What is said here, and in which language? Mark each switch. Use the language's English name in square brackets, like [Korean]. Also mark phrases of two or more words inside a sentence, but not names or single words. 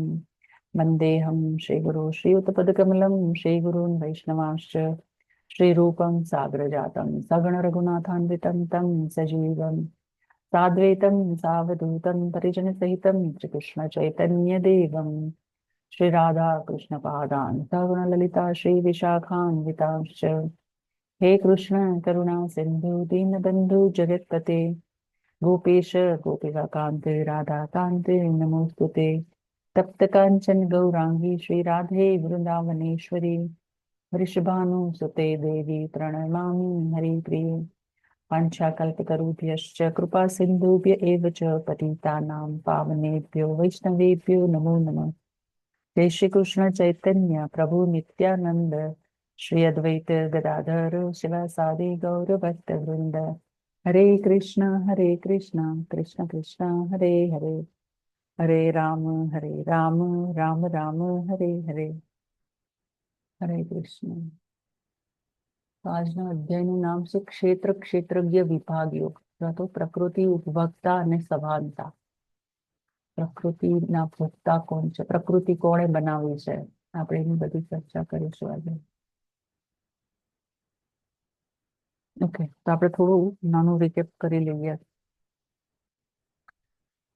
[Sanskrit] વંદેહમ શ્રી ગુરુ શ્રીયુતપદકમલમ શ્રી ગુરૂન વૈષ્ણવાંશ્ચ શ્રી રૂપમ સાગર જાતમ સગણ રઘુનાથાન્વિતમ તમ સજીવમ સાદ્વૈતમ સાવધૂતમ પરિજન સહિતમ શ્રી કૃષ્ણ ચૈતન્ય દેવમ શ્રી રાધા કૃષ્ણ પાદાન સગણ લલિતા શ્રી વિશાખાન્વિતાંશ્ચ. હે કૃષ્ણ કરુણા સિંધુ દીનબંધુ જગતપતે गोपेश गोपिकान्ते राधा कान्ते नमोस्तुते. तप्त कांचन गौरांगी श्री राधे वृंदावनेश्वरी वृषभानुसुते देवी प्रणमामि हरिप्रिये. वाञ्छाकल्पतरुभ्यश्च कृपा सिन्धुभ्य एव च पतितानां पावनेभ्यो वैष्णवेभ्यो नमो नमः. जय श्री कृष्ण चैतन्य प्रभु नित्यानंद श्री अद्वैत गदाधर शिवासादि गौर भक्त वृंद. हरे कृष्ण कृष्ण कृष्ण हरे हरे हरे राम राम राम हरे हरे. हरे कृष्ण. [Gujarati] तो આજના અધ્યાયનું નામ છે ક્ષેત્ર ક્ષેત્રજ્ઞ વિભાગ યોગ અથવા તો પ્રકૃતિ ઉપભોક્તા અને સભાનતા. પ્રકૃતિના ભોગતા કોણ છે, પ્રકૃતિ કોણે બનાવી છે, આપણે એની બધી ચર્ચા કરીશું આજે. ઓકે, તો આપણે થોડું નાનું રિકેપ કરી લઈએ કે